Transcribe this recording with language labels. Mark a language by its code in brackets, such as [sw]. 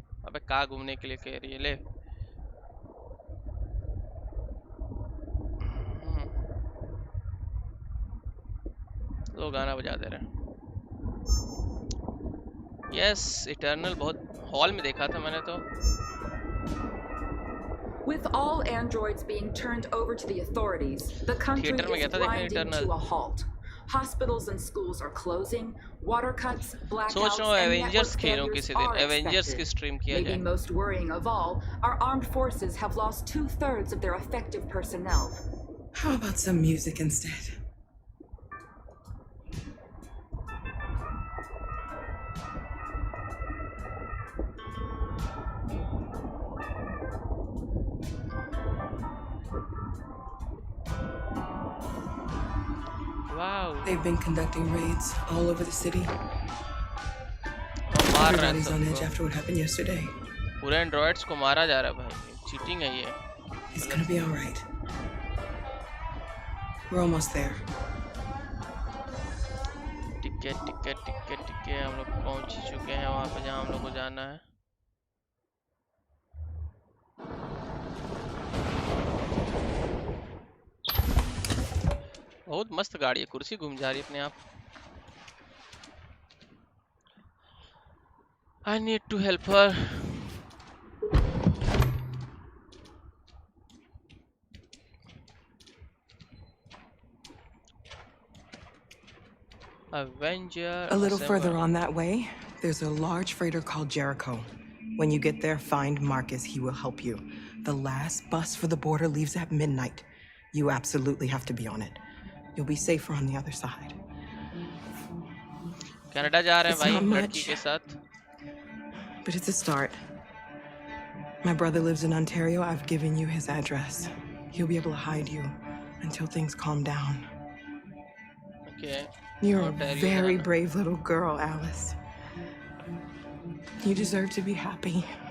[hi] अबे कहाँ घूमने के लिए कह रही है, ले। लो गाना बजा दे रहे हैं। यस, इटर्नल बहुत हॉल में देखा था मैंने तो। [en] With all androids being turned over to the authorities, the country is grinding to a halt. Hospitals and schools are closing, water cuts, blackouts, and network failures are expected. Maybe most worrying of all, our armed forces have lost 2/3 of their effective personnel. How about some music instead? Wow. They've been conducting raids all over the city. Everybody's on edge after what happened yesterday. [hi] पूरे androids को मारा जा रहा है भाई, cheating है ये। [en] It's gonna be all right. We're almost there. [hi] Ticket ticket ticket ticket, हम लोग पहुंच चुके हैं वहां पे जहां हम लोग को जाना है। बहुत मस्त गाड़ी है, कुर्सी घूम जा रही है अपने आप। [en] I need to help her. Avenger. A little further on that way, there's a large freighter called Jericho. When you get there, find Marcus. He will help you. The last bus for the border leaves at midnight. You absolutely have to be on it. You'll be safer on the other side. [hi] Canada जा रहे हैं भाई लड़की के साथ. [en] But it's a start. My brother lives in Ontario. I've given you his address. He'll be able to hide you until things calm down. Okay. You're a very brave little girl, Alice. You deserve to be happy.